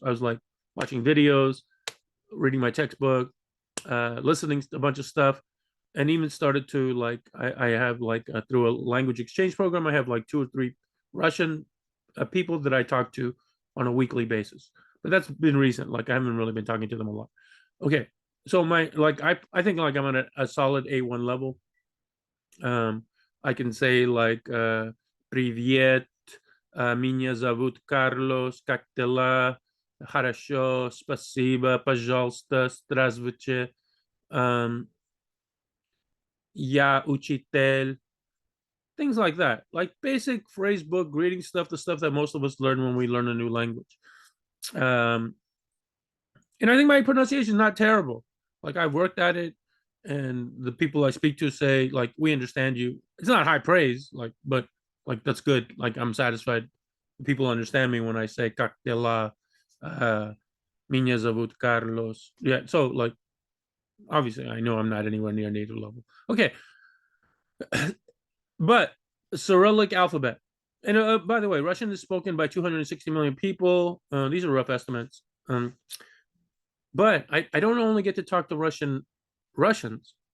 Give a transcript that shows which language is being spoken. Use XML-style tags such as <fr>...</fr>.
<en>I was like watching videos, reading my textbook, listening to a bunch of stuff, and even started to like I have like through a language exchange program. I have like 2 or 3 Russian people that I talk to on a weekly basis. But that's been recent. Like I haven't really been talking to them a lot. Okay, so my like I think like I'm on a solid A1 level. I can say like</en> <ru>привет, меня зовут Карлос, как дела? Хорошо, спасибо, пожалуйста, здравствуйте. Я учитель.</ru> <en>Things like that. Like basic phrase book, greeting stuff, the stuff that most of us learn when we learn a new language. Um, and I think my pronunciation is not terrible. Like I've worked at it, and the people I speak to say like we understand you. It's not high praise, like but like that's good. Like I'm satisfied. People understand me when I say</en> <ru>"Как дела?" Меня зовут Carlos.</ru> <en>Yeah, so like obviously I know I'm not anywhere near native level. Okay, but Cyrillic alphabet. And by the way, Russian is spoken by 260 million people. These are rough estimates. But I don't only get to talk to Russians.</en>